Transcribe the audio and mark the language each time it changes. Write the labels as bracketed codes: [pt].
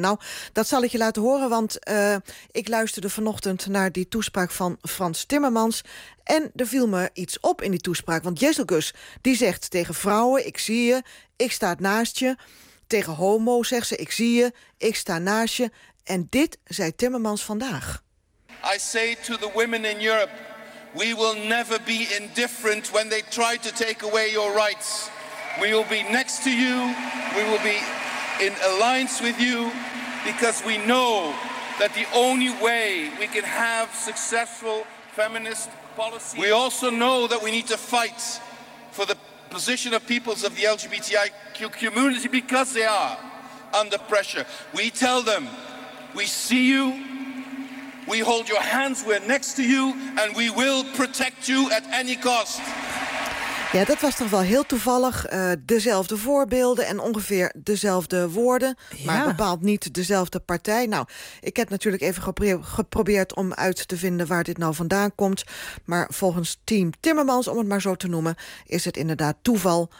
[nl] Nou, dat zal ik je laten horen, want ik luisterde vanochtend naar die toespraak van Frans Timmermans. En er viel me iets op in die toespraak. Want Jessel Gus, die zegt tegen vrouwen, ik zie je, ik sta naast je. Tegen homo's zegt ze, ik zie je, ik sta naast je. En dit zei Timmermans vandaag. [en] I say to the women in Europe, we will never be indifferent when they try to take away your rights. We will be next to you, we will be in alliance with you, because we know that the only way we can have successful feminist policy. We also know that we need to fight for the position of peoples of the LGBTIQ community because they are under pressure. We tell them, we see you, we hold your hands, we're next to you, and we will protect you at any cost. [nl] Ja, dat was toch wel heel toevallig. Dezelfde voorbeelden en ongeveer dezelfde woorden. Ja. Maar bepaald niet dezelfde partij. Nou, ik heb natuurlijk even geprobeerd om uit te vinden waar dit nou vandaan komt. Maar volgens Team Timmermans, om het maar zo te noemen, is het inderdaad toeval.